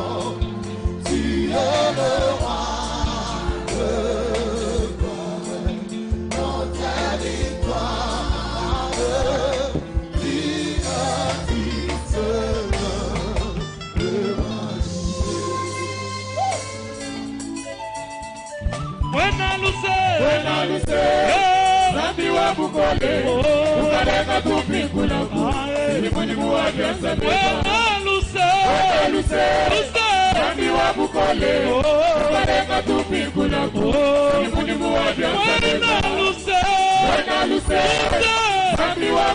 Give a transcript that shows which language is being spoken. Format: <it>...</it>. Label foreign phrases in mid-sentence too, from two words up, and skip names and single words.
<fr>Tu es le roi. Notre victoire. Digne du Seigneur.</fr> <cjk>Wenaluse Zambi wa bukole Ukaleka tupikula Ilimunimu wa biasa Wenaluse Zambi wa bukole Ukaleka tupikula Ilimunimu wa biasa Wenaluse Zambi wa</cjk>